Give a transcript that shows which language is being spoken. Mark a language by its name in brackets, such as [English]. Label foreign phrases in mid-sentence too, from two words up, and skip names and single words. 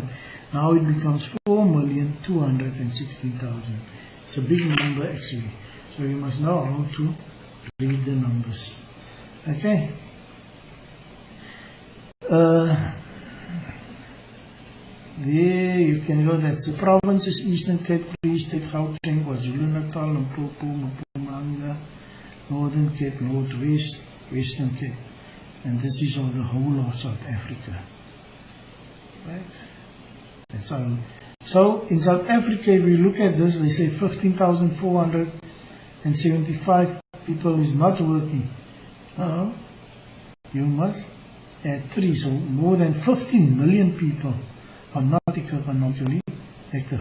[English] Now it becomes 4,216,000. It's a big number actually. So you must know how to read the numbers. Okay. There you can go, that's the provinces: Eastern Cape, Free State, Gauteng, KwaZulu-Natal, Limpopo, Mpumalanga, Northern Cape, Northwest, Western Cape. And this is of the whole of South Africa. Right? That's all. So in South Africa, if we look at this, they say 15,475 people is not working. You must add 3, so more than 15 million people are not economically active.